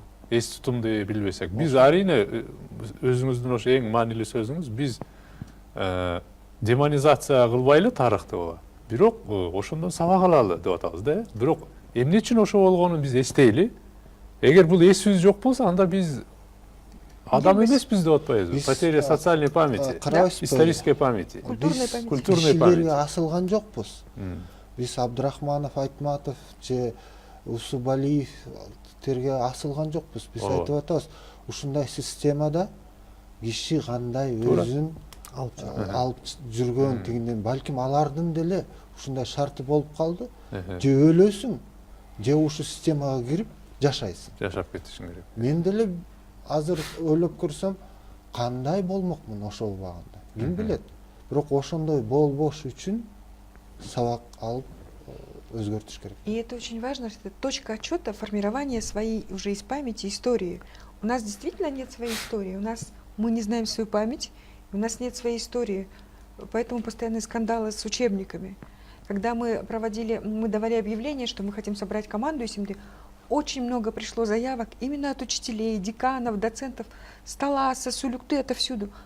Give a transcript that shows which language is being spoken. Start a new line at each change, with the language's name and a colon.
Kyrgyz: Эс тутумду билбесек, биз арийне өзүңүздүн ошо эң маанилүү сөзүңүз, биз демонизация кылбайлы тарыхты ооба. Бирок ошондон сабак алалы деп атабыз да. Бирок эмне үчүн ошо болгонун биз эстейли. Эгер бул эсибиз жок болсо, анда биз адам эмеспиз деп атпайбызбы?
Russian: Потеря социальной памяти, исторической памяти, культурной памяти.
Kyrgyz: Асылган жокпуз. Биз Абдрахманов, Айтматов же Усубалиевтерге асылган жокпуз. Биз айтып атабыз, ушундай системада киши кандай өзүн алып жүргөн тигинден, балким алардын деле ушундай шарты болуп калды. Же өлөсүң, же ушу системага кирип жашайсың. Жашап кетишиң керек. Мен деле азыр ойлоп көрсөм, кандай болмокмун ошол убагында. Ким билет. Бирок ошондой болбош үчүн сабак алып өзгөртүш керек.
Russian: И это очень важно, что это точка отчета формирования своей уже из памяти истории. У нас действительно нет своей истории, мы не знаем свою память, у нас нет своей истории, поэтому постоянные скандалы с учебниками. Когда мы давали объявление, что мы хотим собрать команду СМД, очень много пришло заявок именно от учителей, деканов, доцентов, с Таласа, с Улюкты, отовсюду.